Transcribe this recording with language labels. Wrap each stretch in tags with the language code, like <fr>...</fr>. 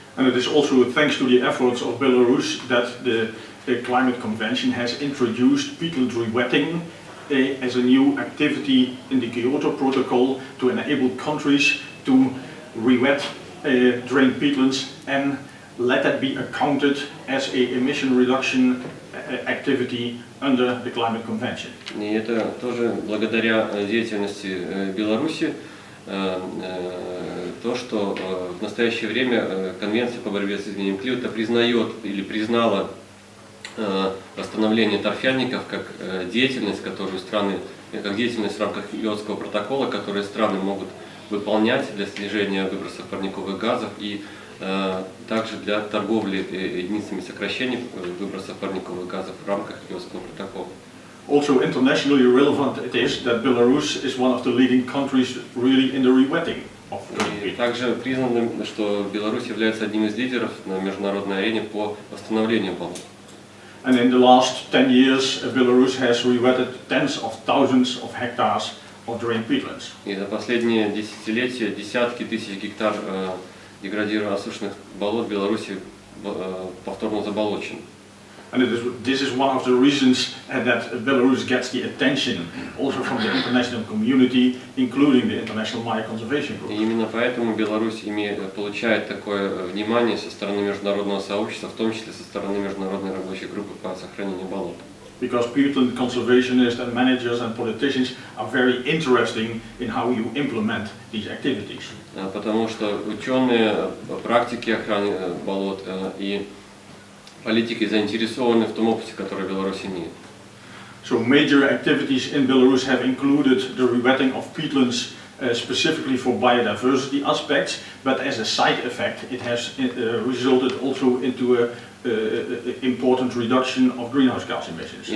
<en>And it is also thanks to the efforts of Belarus that the climate convention has introduced peatland rewetting as a new activity in the Kyoto Protocol to enable countries to rewet drained peatlands and let that be accounted as a emission reduction activity under the climate convention.</en> <ru>И это тоже благодаря деятельности Беларуси, то, что в настоящее время Конвенция по борьбе с изменением климата признает или признала восстановление торфяников как деятельность, которую страны, как деятельность в рамках Киотского протокола, которые страны могут выполнять для снижения выбросов парниковых газов и также для торговли единицами сокращения выбросов парниковых газов в рамках Киотского протокола.</ru> <en>Also internationally relevant it is that Belarus is one of the leading countries really in the rewetting of</en> <ru>И также признано, что Беларусь является одним из лидеров на международной арене по восстановлению болот.</ru> <en>And in the last 10 years, Belarus has rewetted tens of thousands of hectares of drained peatlands.</en> <ru>И за последние десятилетия десятки тысяч гектар деградированных осушенных болот в Беларуси повторно заболочены.</ru> <en>And this is one of the reasons that Belarus gets the attention also from the international community, including the International Mine Conservation Group.</en> <ru>И именно поэтому Беларусь получает такое внимание со стороны международного сообщества, в том числе со стороны международной рабочей группы по сохранению болот.</ru> <en>Because peatland conservationists and managers and politicians are very interested in how you implement these activities.</en> <ru>Потому что ученые, практики охраны болот и политики заинтересованы в том опыте, который Беларусь имеет.</ru> <en>So major activities in Belarus have included the rewetting of peatlands specifically for biodiversity aspects, but as a side effect it has resulted also into a important reduction of greenhouse gas emissions.</en>